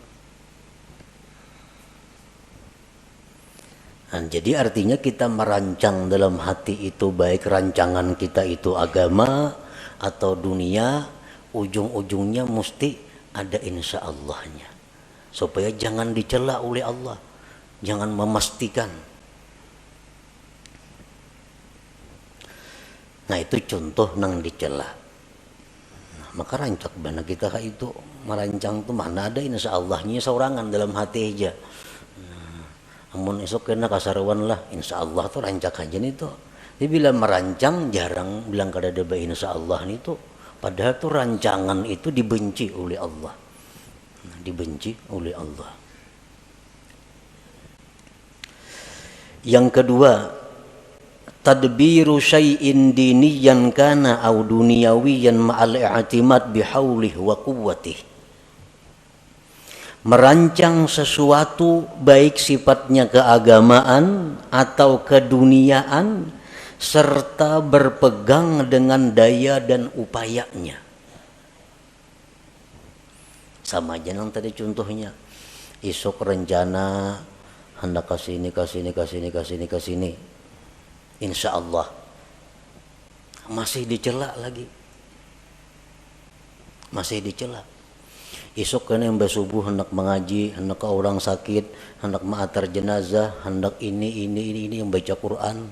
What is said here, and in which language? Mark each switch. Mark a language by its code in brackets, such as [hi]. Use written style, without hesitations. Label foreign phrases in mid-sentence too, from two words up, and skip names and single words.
[id] Nah, jadi artinya kita merancang dalam hati itu, baik rancangan kita itu agama atau dunia, ujung-ujungnya mesti ada [ar] إن شاء الله. [id] Supaya jangan dicela oleh Allah. Jangan memastikan. [bjn] Nah itu contoh nang dicela. Nah, maka rancak bana kita itu merancang tuh mana ada [ar] إن شاء الله [bjn] seorangan dalam hati aja. Amun esok kena kasaruan lah, [ar] إن شاء الله [bjn] tuh rancak aja nih tuh. Jadi bila merancang jarang bilang kada ada [ar] إن شاء الله [bjn] nih tuh. [id] Padahal tuh rancangan itu dibenci oleh Allah. Dibenci oleh Allah. Yang kedua, [ar] تدبير شيء دينيا كان أو دنيويا مع الاعتماد بحوله وقوته. [id] Merancang sesuatu baik sifatnya keagamaan atau keduniaan serta berpegang dengan daya dan upayanya. Sama aja yang tadi contohnya. [bjn] Isok rencana hendak kasini. [ar] إن شاء الله [id] masih dicela lagi. Masih dicela. [bjn] Isok kena yang subuh hendak mengaji, hendak ke orang sakit, hendak ma'atar jenazah, hendak ini yang baca Quran.